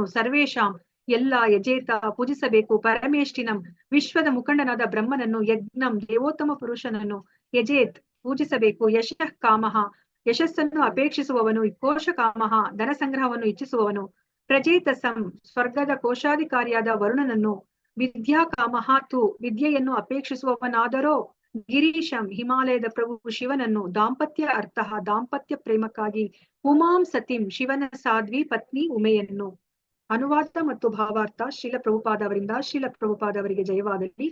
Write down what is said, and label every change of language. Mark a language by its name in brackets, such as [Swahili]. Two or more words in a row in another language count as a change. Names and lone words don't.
[Kannada] ಸರ್ವೇಶಾಂ ಎಲ್ಲ. ಯಜೇತ ಪೂಜಿಸಬೇಕು. ಪರಮೇಷ್ಠಿನಂ ವಿಶ್ವದ ಮುಖಂಡನಾದ ಬ್ರಹ್ಮನನ್ನು. ಯಜ್ಞಂ ದೇವೋತ್ತಮ ಪುರುಷನನ್ನು. ಯಜೇತ್ ಪೂಜಿಸಬೇಕು. [Sanskrit] ಯಶಃ ಕಾಮಃ [Kannada] ಯಶಸ್ಸನ್ನು ಅಪೇಕ್ಷಿಸುವವನು. [Sanskrit] ಕೋಶ ಕಾಮಃ [Kannada] ಧನ ಸಂಗ್ರಹವನ್ನು ಇಚ್ಛಿಸುವವನು. ಪ್ರಜೇತಸಂ ಸ್ವರ್ಗದ ಕೋಶಾಧಿಕಾರಿಯಾದ ವರುಣನನ್ನು. [Sanskrit] ವಿದ್ಯಾ ಕಾಮಃ ತು [Kannada] ವಿದ್ಯೆಯನ್ನು ಅಪೇಕ್ಷಿಸುವವನಾದರೋ. ಗಿರೀಶಂ ಹಿಮಾಲಯದ ಪ್ರಭು ಶಿವನನ್ನು. [Sanskrit] ದಾಂಪತ್ಯ ಅರ್ಥಃ [Kannada] ದಾಂಪತ್ಯ ಪ್ರೇಮಕ್ಕಾಗಿ. [Sanskrit] ಉಮಾಂ ಸತಿಂ [Kannada] ಶಿವನ ಸಾಧ್ವಿ ಪತ್ನಿ ಉಮೆಯನ್ನು. ಅನುವಾದ ಮತ್ತು ಭಾವಾರ್ಥ ಶ್ರೀಲ ಪ್ರಭುಪಾದ ಅವರಿಂದ. ಶ್ರೀಲ ಪ್ರಭುಪಾದ ಅವರಿಗೆ ಜಯವಾಗಲಿ.